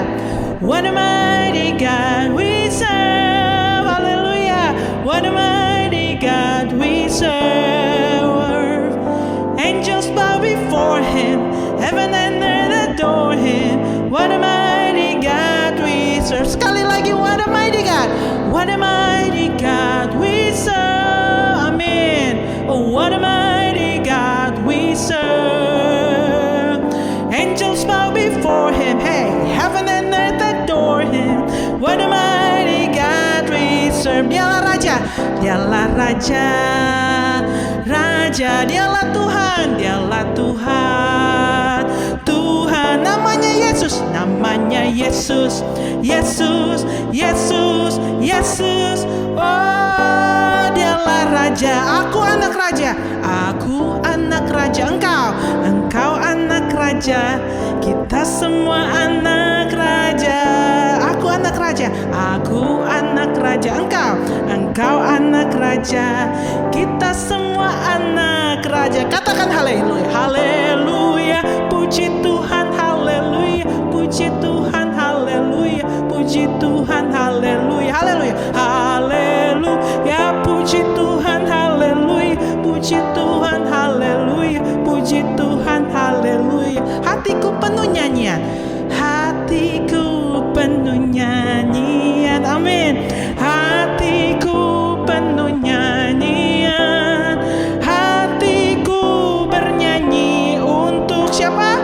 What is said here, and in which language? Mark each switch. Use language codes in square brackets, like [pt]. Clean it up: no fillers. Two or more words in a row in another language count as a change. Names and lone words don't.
[en] What a mighty God we serve. Hallelujah. What a mighty God we serve. Angels bow before Him. Heaven and earth adore Him. What a mighty God we serve. [id] Sekali lagi, [en] what a mighty God. What a mighty God we serve. Amen. Oh, what a mighty God we serve. Angels bow before Him. Hey, heaven and earth adore Him. What a mighty God we serve. [id] Dialah Raja. Dialah Raja. Raja. Dialah Tuhan. Dialah Tuhan. Tuhan. Namanya Yesus. Namanya Yesus. Yesus. Yesus. Yesus. Oh, Dialah Raja. Aku anak Raja. Aku anak Raja. Engkau anak Raja. Kita semua anak Raja. Aku anak Raja. Aku anak Raja. Engkau anak Raja. Kita semua anak Raja. Katakan haleluya. Haleluya. Puji Tuhan. Haleluya. Puji Tuhan. Haleluya. Puji Tuhan. Haleluya. Haleluya. Haleluya. Puji Tuhan. Haleluya. Puji Tuhan. Haleluya. Puji Tuhan. Haleluya. Hatiku penuh nyanyian. Hatiku penuh nyanyian. Amin. Hatiku penuh nyanyian. Hatiku bernyanyi untuk siapa?